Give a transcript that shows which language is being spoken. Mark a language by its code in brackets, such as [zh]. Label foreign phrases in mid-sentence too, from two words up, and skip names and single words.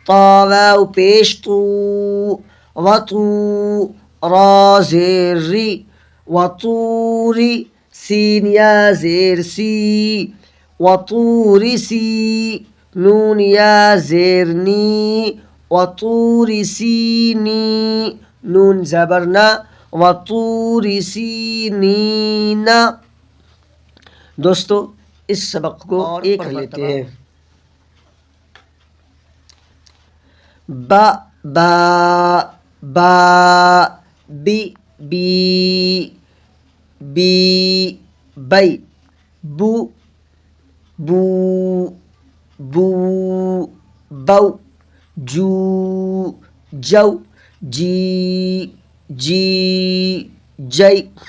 [ur] طا واو پیش تو، وطو را زیر ری، وطوری سین یا زیر سی، وطوری سی نون یا زیر نی، وطوری سینی نون زبرنا، وطوری سینین۔ دوستو اس سبق کو ایک پڑھ لیتے ہیں۔ با با با، بی بی بی، بی بو بو بو، بو جو جو، جی جی جی،